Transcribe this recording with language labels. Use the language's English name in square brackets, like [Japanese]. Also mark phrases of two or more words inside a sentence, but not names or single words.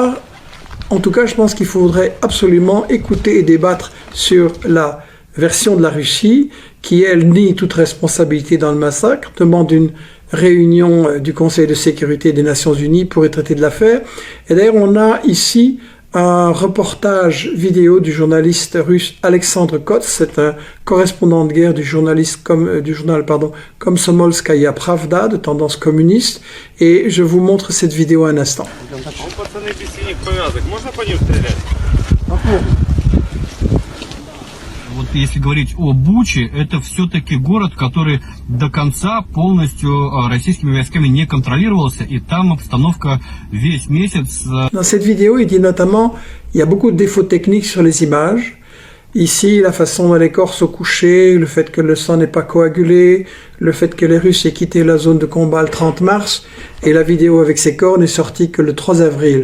[French] En tout cas, je pense qu'il faudrait absolument écouter et débattre sur la version de la Russie qui, elle, nie toute responsabilité dans le massacre, demande une réunion du Conseil de sécurité des Nations Unies pour y traiter de l'affaire. Et d'ailleurs, on a ici un reportage vidéo du journaliste russe Alexandre Kots, c'est un correspondant de guerre du journal Komsomolskaya Pravda, de tendance communiste, et je vous montre cette vidéo un instant. [Russian] Вот если говорить о Буче, это все-таки город, который до конца полностью российскими войсками не контролировался, и там обстановка весь месяц. [French] Dans cette vidéo, il dit notamment, il y a beaucoup de défauts techniques sur les images. Ici, la façon dont les corps sont couchés, le fait que le sang n'est pas coagulé, le fait que les Russes aient quitté la zone de combat le 30 mars, et la vidéo avec ces corps n'est sortie que le 3 avril.